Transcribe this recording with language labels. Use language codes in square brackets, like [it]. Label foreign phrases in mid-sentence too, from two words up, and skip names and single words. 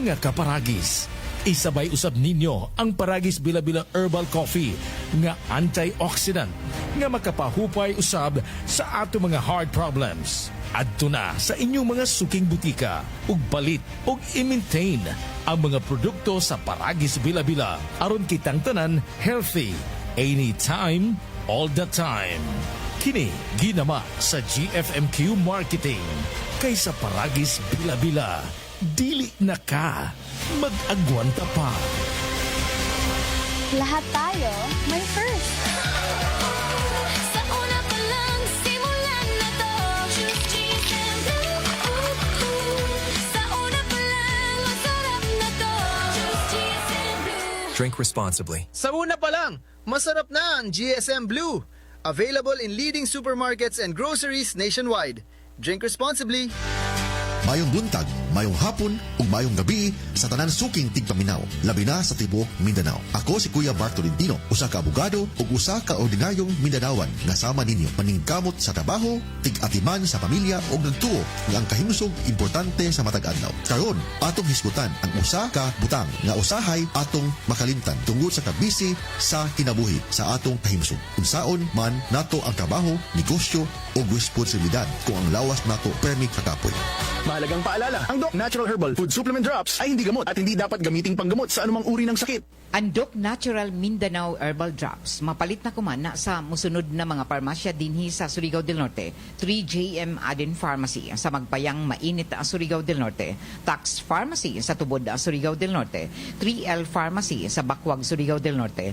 [ceb] Mga kaparagis, isabay usab ninyo ang Paragis Bila-Bila Herbal Coffee nga antioxidant nga makapahupay usab sa ato mga [en] heart problems. [ceb] Adto na sa inyong mga suking butika ug balit ug i-maintain ang mga produkto sa Paragis Bila-Bila aron kitang tanan [en] healthy anytime, all the time. [ceb] Kini ginama sa GFMQ Marketing kaysa Paragis Bila-Bila. Dili na ka mag-agwanta pa. [tl] Lahat tayo may first. Sa una pa lang, simulan na to. [en] Choose GSM Blue. [tl] Sa una pa lang, masarap na to. [en] Choose GSM Blue. Drink responsibly. [tl] Sa una pa lang, masarap na ang GSM Blue. [en] Available in leading supermarkets and groceries nationwide. Drink responsibly. [ceb] Mayong buntag, mayong hapon, ug mayong gabi sa tanan suking tigpaminaw, labi na sa tibuok Mindanao. Ako si Kuya Bart Tolentino, usa ka abogado ug usa ka ordinaryong Mindanawan nga sama ninyo paningkamot sa trabaho, tig-atiman sa pamilya ug nagtuo nga ang kahimsog importante sa matag adlaw. Karon, atong hisgutan ang usa ka butang nga usahay atong makalimtan tungod sa kabisi sa kinabuhi sa atong kahimsog. Unsaon man nato ang trabaho, negosyo ug responsibilidad kung ang lawas nato permi kakapoy. [tl] Mahalagang paalala, ang Doc Natural Herbal Food Supplement Drops ay hindi gamot at hindi dapat gamiting panggamot sa anumang uri ng sakit. [ceb] Ang Doc Natural Mindanao Herbal Drops, mapalit na kumana sa musunod na mga parmasya dinhi sa Surigao del Norte. 3JM Aden Pharmacy sa Magpayang Mainit sa Surigao del Norte. Tax Pharmacy sa Tubod sa Surigao del Norte. 3L Pharmacy sa Bakwag, Surigao del Norte.